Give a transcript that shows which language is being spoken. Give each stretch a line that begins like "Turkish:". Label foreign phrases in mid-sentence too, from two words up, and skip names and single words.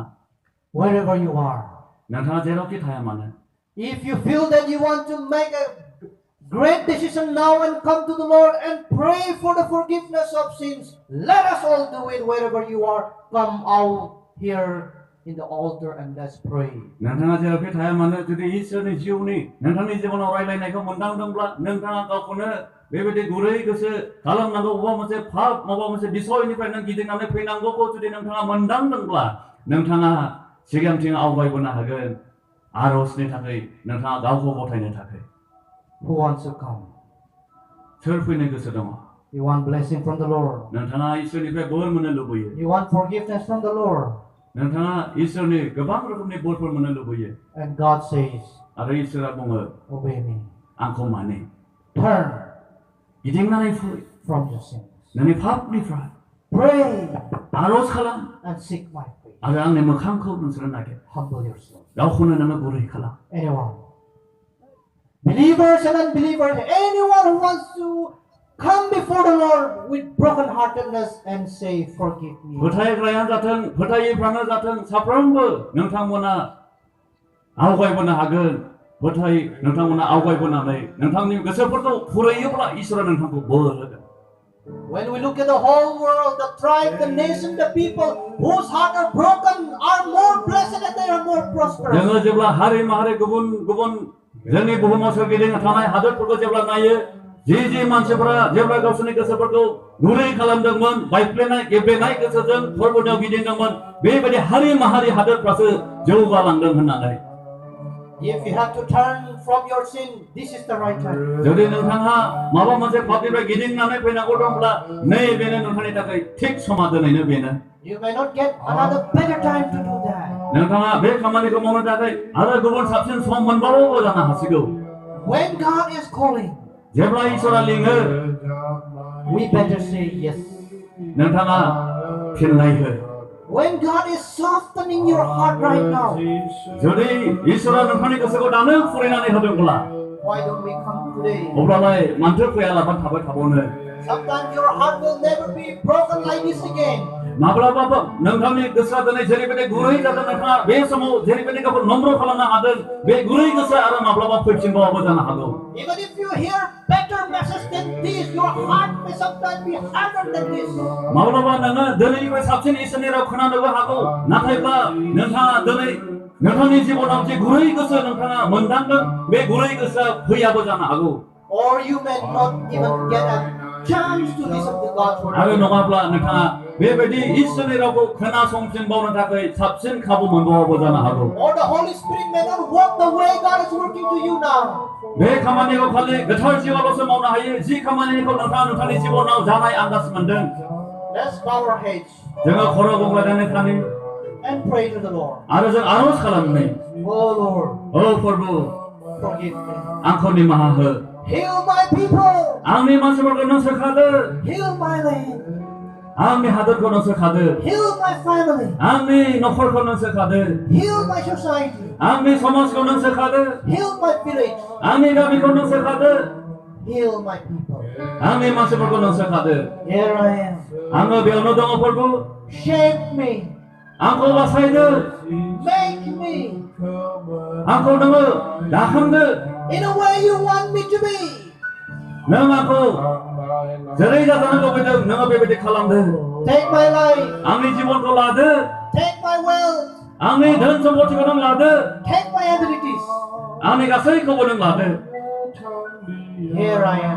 English: Wherever you are,
Bodo: नोंथाङा जेरावखि थाया मानो
English: if you feel that you want to make a great decision now and come to the Lord and pray for the forgiveness of sins, let us all do it wherever you are. Come out here in the altar and let's pray.
Bodo: नोंथाङा जेरावखि थाया मानो जुदि इसोरनि जिउनि नोंथांनि जिबनाव रायलायनायखौ मोनदांदोंब्ला नोंथाङा गावखौनो बेबायदि गुरै गोसो खालामनांगौ बबेबा मोनसे पाप माबा मोनसे बिसयनिफ्राय नों गिदिंनानै फैनांगौखौ जुदि नोंथाङा मोनदांदोंब्ला नोंथाङा सिगांथिं आवगायबोनो हागोन आरजनि थाखाय नोंथाङा गावखौ गथायनो थाखाय
English: Who wants to come?
Bodo: सोर फैनो गोसो दङ
English: You want blessing from the Lord.
Bodo: नोंथाङा इसोरनिफ्राय बोर मोननो लुबैयो
English: You want forgiveness from the Lord.
Bodo: नोंथाङा इसोरनि गोबां रोखोमनि बोरफोर मोननो लुबैयो
English: And God says,
Bodo: आरो इसोरा बुङो
English: obey me.
Bodo: आंखौ माने
English: Turn
Bodo: गिदिंनानै फै
English: from your sins.
Bodo: नोंनि पापनिफ्राय
English: Pray
Bodo: आरज खालाम
English: and seek my face.
Bodo: आरो आंनि मोखांखौ नोंसोरो नागिर
English: Humble yourself.
Bodo: गावखौनो नोङो गुरै खालाम
English: Anyone, believers and unbelievers, anyone who wants to come before the Lord with brokenheartedness and say, forgive me.
Bodo: फोथायग्रायानो जाथों फोथायैफ्रानो जाथों साफ्रोमबो नोंथांमोना आवगायबोनो हागोन नोंथांमोना आवगायबोनानै नोंथांनि गोसोफोरखौ फुरैयोब्ला इसोरा नोंथांखौ बोर होगोन
English: When we look at the whole world, the tribe, the nation, the people whose hearts are broken are more blessed and they are more prosperous.
Bodo: जोङो जेब्ला हारि माहारि गुबुन जोंनि बुहुमाव सोरगिदिं थानाय हादोरफोरखौ जेब्ला नायो जि मानसिफोरा जेब्ला गावसोरनि गोसोफोरखौ गुरै खालामदोंमोन बायफ्लेनाय गेब्लेनाय गोसोजों फोरबोआव गिदिंदोंमोन बेबायदि हारि माहारि हादोरफ्रासो जौगालांदों होननानै
English: If you have to turn from your sin, this is the right time.
Bodo: जुदि नोंथाङा माबा मोनसे पापनिफ्राय गिदिंनानै फैनांगौ दंब्ला नैबेनो नोंथांनि थाखाय थिग समा दिनैनो बेनो
English: You may not get another better time to do that.
Bodo: नोंथाङा बे खामानिखौ मावनो थाखाय आरो गुबुन साबसिन सम मोनबावो जानो हासिगौ
English: When God is calling,
Bodo: जेब्ला इसोरा लिङो
English: we better say yes.
Bodo: नोंथाङा फिननाय हो
English: When God is softening your heart right now,
Bodo: जुदि इसोरा नोंथांनि गोसोखौ दानो फुरायनानै होदोंब्ला
English: why don't we come today?
Bodo: अब्लालाय मानोथो फैयालाबानो थाबाय थाबावनो
English: Sometimes your heart will never be broken like this again.
Bodo: माब्लाबाबो नोंथांनि गोसोआ दिनै जेरैबायदि गुरै जादों नोंथाङा बे समाव जेरैबायदि गावखौ नम्र खालामनो हादों बे गुरै गोसोआ आरो माब्लाबा फैफिनबावाबो जानो हागौ
English: Even if you hear better message than this, your heart may sometimes be harder than this.
Bodo: माब्लाबा नोङो दिनैनिफ्राय साबसिन इसोरनि राव खोनानोबो हागौ नाथायब्ला नोंथाङा दिनै नोंथांनि जिबनाव जे गुरै गोसो नोंथाङा मोनदांदों बे गुरै गोसोआ फैयाबो जानो हागौ
English: Or you may not even get a chance to listen to God's word.
Bodo: आरो नङाब्ला नोंथाङा बेबायदि इसोरनि रावखौ खोनासंफिनबावनो थाखाय साबसिन खाबु मोनबावाबो जानो हागौ
English: Or the Holy Spirit may not work the way God is working to you now.
Bodo: बे खामानिखौ खालि गोथार जिउआवल'सो मावनो हायो जि खामानिखौ नोंथाङा नोंथांनि जिबनाव जानाय आन्दाज मोनदों
English: Let's bow our heads
Bodo: जोङो खर' गंग्लायनानै थानि
English: and pray to the Lord.
Bodo: आरो जों आर'ज खालामनि
English: Oh Lord,
Bodo: ओ प्रभु
English: forgive me.
Bodo: आंखौ निमाहा हो
English: Heal my people.
Bodo: आंनि मानसिफोरखौ नों सोखादो
English: Heal my land.
Bodo: आंनि हादोरखौ नों सोखादो
English: Heal my family.
Bodo: आंनि नखरखौ नों सोखादो
English: Heal my society.
Bodo: आंनि समाजखौ नों सोखादो
English: Heal my village.
Bodo: आंनि गामिखौ नों सोखादो
English: Heal my people.
Bodo: आंनि मानसिफोरखौ नों सोखादो
English: Here I am.
Bodo: आङो बेयावनो दङ प्रभु
English: Shape me.
Bodo: आंखौ बासायदो
English: Make me
Bodo: आंखौ नोङो दाखांदो
English: in a way you want me to be.
Bodo: नों आंखौ जेरै जाजानो लुबैदों नोङो बेबायदि खालामदो
English: Take my life.
Bodo: आंनि जिबनखौ लादो
English: Take my wealth.
Bodo: आंनि धोन सम्पथिखौ नों लादो
English: Take my abilities.
Bodo: आंनि गासैखौबो नों लादो
English: Here I am.